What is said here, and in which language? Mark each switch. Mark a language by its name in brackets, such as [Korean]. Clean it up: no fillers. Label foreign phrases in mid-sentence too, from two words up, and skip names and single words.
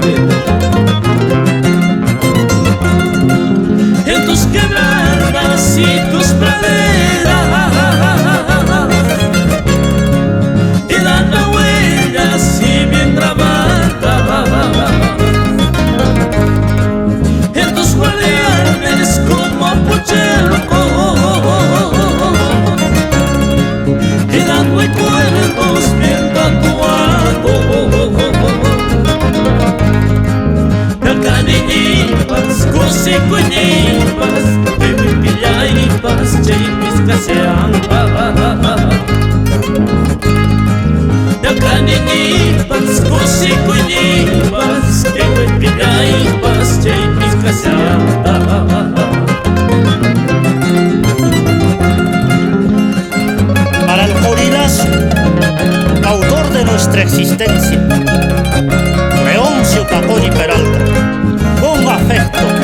[Spanish] En tus quebradas y tus praderas quedan las huellas y bien grabadas. En tus guardianes como Puchelco quedan recuerdos bien tatuados. [Quechua] Caniñipas, cosicuñipas, pipilaipas, chaypis caniñipas, cosicuñipas, pipilaipas, chaypis [Spanish] Para el Corilazo, autor de nuestra existencia, Leoncio Pacori Peralta, con afecto.